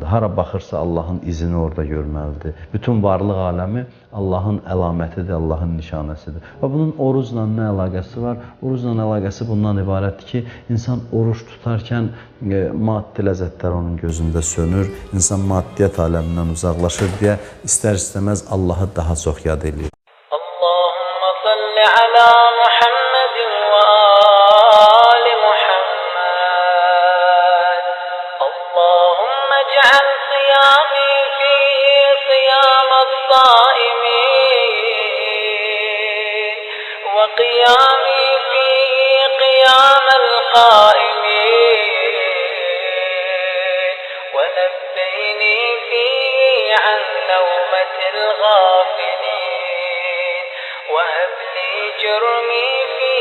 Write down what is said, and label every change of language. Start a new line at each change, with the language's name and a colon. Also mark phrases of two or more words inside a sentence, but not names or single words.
Azerbaijani: Hara baxırsa Allahın izini orada görməlidir. Bütün varlıq aləmi Allahın əlamətidir, Allahın nişanəsidir. Və bunun orucla nə əlaqəsi var? Orucla əlaqəsi bundan ibarətdir ki, insan oruç tutarkən maddi ləzzətlər onun gözündə sönür, insan maddiyyət aləmindən uzaqlaşır deyə istər-istəməz Allahı daha çox yad eləyir.
Arabic: اللهم صل على محمد وآل محمد. اللهم اجعل قيامي فيه قيام الصائمين وقيامي فيه قيام القائمين ونبهني فيه عن نومة الغافلين وهب لي جرمي